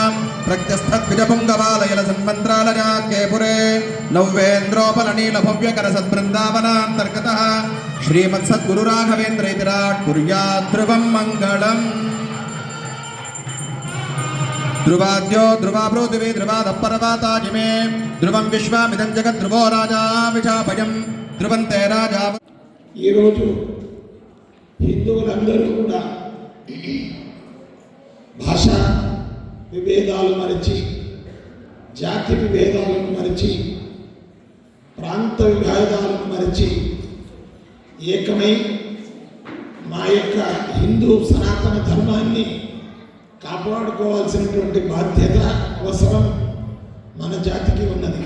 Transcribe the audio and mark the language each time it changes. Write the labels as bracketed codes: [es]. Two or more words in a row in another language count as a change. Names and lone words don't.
[sa] प्रत्यस्थद्विजपुङ्गबालयलसन्मन्त्रालयाख्ये पुरे नव्येन्द्रोपलनीलभव्यकर सद्बृन्दावनान्तर्गतः श्रीमत्सद्गुरुराघवेन्द्र इति राट् कुर्यात् ध्रुवं मङ्गलम् ध्रुवाद्यो ध्रुवाभ्रो दिवे ध्रुवादपरवाताजिमे ध्रुवं विश्वामिदं जगद्ध्रुवो राजा विचापयं ध्रुवन्ते राजा. [te] ఈ రోజు హిందువులందరూ కూడా భాష విభేదాలు మరిచి, జాతి విభేదాలను మరిచి, ప్రాంత విభేదాలను మరిచి ఏకమై మా యొక్క హిందూ సనాతన ధర్మాన్ని కాపాడుకోవాల్సినటువంటి బాధ్యత అవసరం మన జాతికి ఉన్నది.